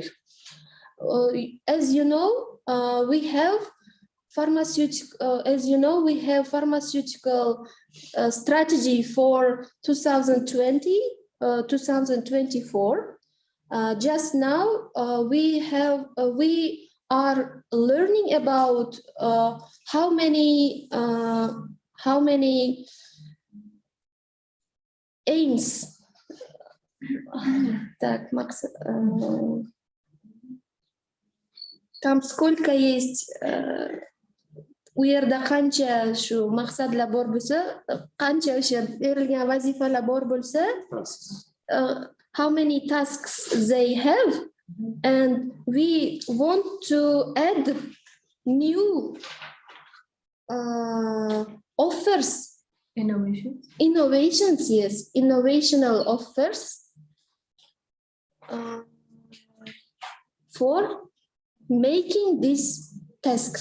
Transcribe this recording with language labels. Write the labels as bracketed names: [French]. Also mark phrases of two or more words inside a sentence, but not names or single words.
[English] As you know, we have pharmaceutical strategy for 2020, 2024. Just now, we are learning about how many aims. [Russian] Так, Макс, там сколько есть [Uzbek] u yerda qancha shu maqsadlar bor bo'lsa, qancha o'sha berilgan vazifalar bor bo'lsa, [English] how many tasks they have, and we want to add new offers. Innovations, yes, innovational offers for making these tasks.